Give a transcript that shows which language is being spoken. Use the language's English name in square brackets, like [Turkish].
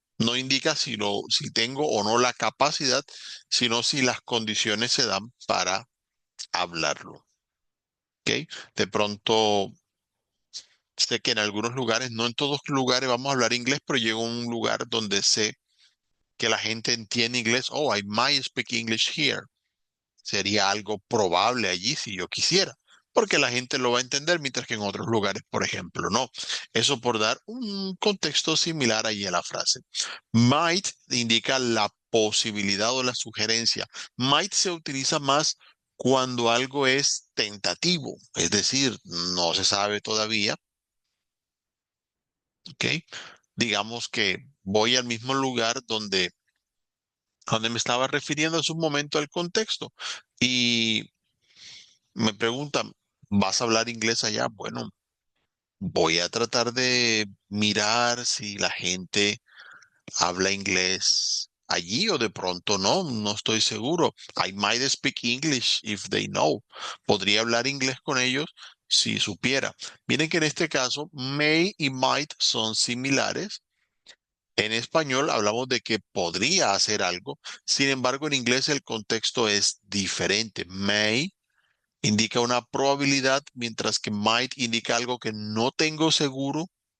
[Spanish] No indica si tengo o no la capacidad, sino si las condiciones se dan para hablarlo. ¿Ok? De pronto, sé que en algunos lugares, no en todos los lugares vamos a hablar inglés, pero llego a un lugar donde sé que la gente entiende inglés. [English] Oh, I might speak English here. [Spanish] Sería algo probable allí si yo quisiera, porque la gente lo va a entender, mientras que en otros lugares, por ejemplo, no. Eso por dar un contexto similar allí a la frase. Might indica la posibilidad o la sugerencia. Might se utiliza más cuando algo es tentativo, es decir, no se sabe todavía, ¿ok? Digamos que voy al mismo lugar donde me estaba refiriendo hace un momento al contexto y me preguntan, ¿vas a hablar inglés allá? Bueno, voy a tratar de mirar si la gente habla inglés allí o de pronto no, no estoy seguro. [English] I might speak English if they know. [Spanish] Podría hablar inglés con ellos si supiera. Miren que en este caso, may y might son similares. En español hablamos de que podría hacer algo. Sin embargo, en inglés el contexto es diferente. May indica una probabilidad, mientras que might indica algo que no tengo seguro.